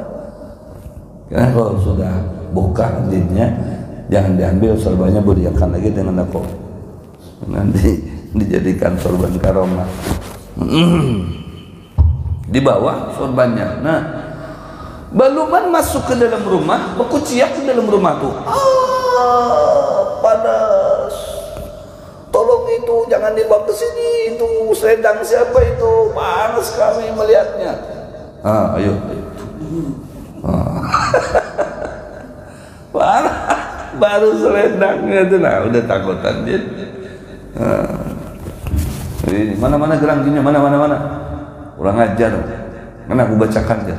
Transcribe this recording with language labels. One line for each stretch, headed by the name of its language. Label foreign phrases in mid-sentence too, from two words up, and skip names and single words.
Indonesian: Karena kalau sudah buka jinnya, jangan diambil sorbannya, beriakan lagi dengan aku, nanti dijadikan sorban karomah. Dibawa sorbannya.
Banjar: Nah, baluman masuk ke dalam rumah, berkuciak ke dalam rumah tuh.
Indonesian: Panas. Tolong itu jangan dibawa ke sini. Itu selendang siapa itu? Panas kami melihatnya. Ayo. Baru selendangnya itu nah udah takutan dia. Ini mana gerangkinya, mana kurang ajar, mana aku bacakan dia.